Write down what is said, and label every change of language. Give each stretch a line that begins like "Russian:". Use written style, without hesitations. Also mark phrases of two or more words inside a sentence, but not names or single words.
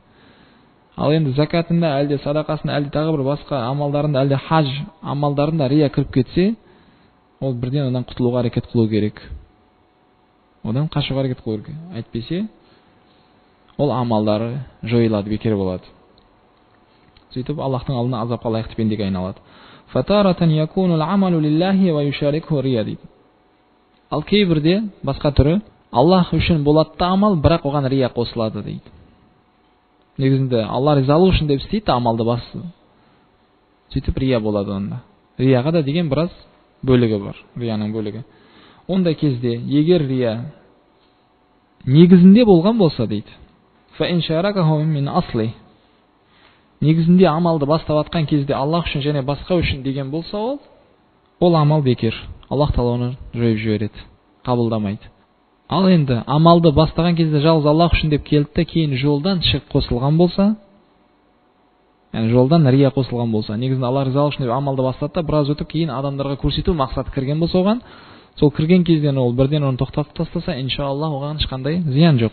Kazakh: Ал енді закатында, әлде садақасында, әлде тағы бір басқа амалдарында, әлде хаж амалдарында рия кіріп кетсе, ол бірден одан құтылуға әрекет қылу керек. Одан қашуға әрекет қылу керек. Әйтпесе, ол амалдары жойылады, бекер болады. Сөйтіп Аллахтың алдына азапқа лайықты пендеге айналады.
Arabic: فتارة يكون العمل لله ويشاركه رياء дейді.
Kazakh: Ал кейбірде басқа түрі Аллах үшін болады да амал, бірақ оған рия қосылады дейді. Негізінде Алла ризалығы үшін деп істейді амалды басы. Сөйтіп рия болады онда. Рияға да деген біраз бөлігі бар, рияның бөлігі. Ондай кезде егер рия негізінде болған болса дейді.
Arabic: فإن شاركه من أصل.
Kazakh: Негізінде амалды бастап атқан кезде Аллах үшін және басқа үшін деген болса, ол амал бекер. Аллах Тағала оны жойып жібереді, қабылдамайды. Ал енді амалды бастаған кезде жалғыз Аллах үшін деп келді, кейін жолдан ширк қосылған болса, яғни жолдан рия қосылған болса, негізінде Алла ризалығы үшін деп амалды бастады, біраз өтіп кейін адамдарға көрсету мақсаты кірген болса оған, сол кірген кезден ол бірден оны тоқтатып тастаса, иншаллах оған ешқандай зиян жоқ.